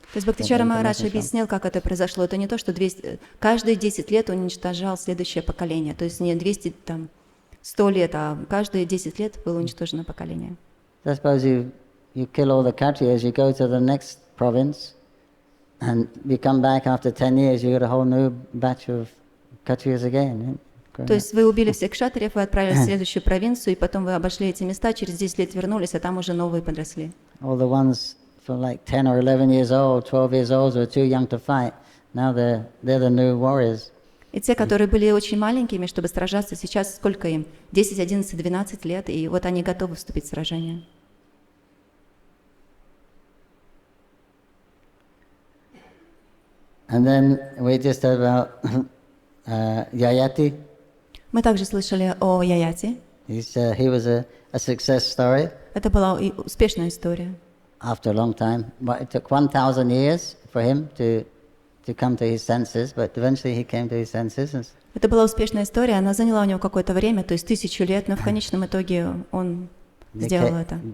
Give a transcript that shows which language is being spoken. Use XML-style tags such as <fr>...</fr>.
<ru>То есть Бхактичара Махарадж объяснил, как это произошло. Это не то, что каждые 10 лет он уничтожал следующее поколение. То есть не 100 лет, а каждые 10 лет было уничтожено поколение.</ru> <en>I suppose you kill all the Kshatriyas, you go to the next province, and you come back after 10 years, you got a whole new batch of Kshatriyas again.</en> <ru>То есть вы убили всех кшатриев, вы отправились в следующую провинцию, и потом вы обошли эти места, через 10 лет вернулись, а там уже новые подросли.</ru> <en>All the ones for like 10 or 11 years old, 12 years old, who are too young to fight, now they're the new warriors.</en> <ru>И те, которые были очень маленькими, чтобы сражаться, сейчас сколько им? 10, 11, 12 лет, и вот они готовы вступить в сражение.</ru> <en>And then we just heard about Yayati.</en> <ru>Мы также слышали о Яяте.</ru> <en>He was a success story</en> <ru>Это была и успешная история.</ru> <en>after a long time. But it took 1,000 years for him to come to his senses, but eventually he came to his senses. And</en> <ru>Это была успешная история, она заняла у него какое-то время, то есть 1000 лет, но в конечном итоге он сделал это.</ru>